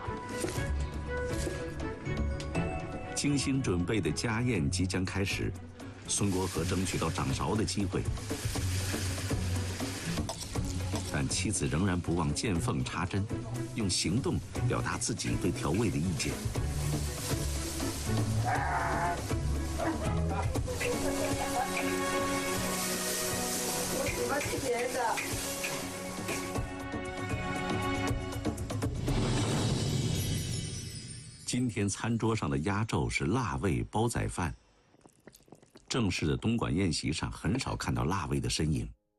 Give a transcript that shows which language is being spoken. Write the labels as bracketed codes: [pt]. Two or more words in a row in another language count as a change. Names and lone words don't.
[zh] 精心準備的家宴即將開始，孫國和爭取到掌勺的機會，但妻子仍然不忘見縫插針，用行動表達自己對調味的意見。我喜歡吃別的。今天餐桌上的压轴是辣味煲仔饭。正式的东莞宴席上很少看到辣味的身影。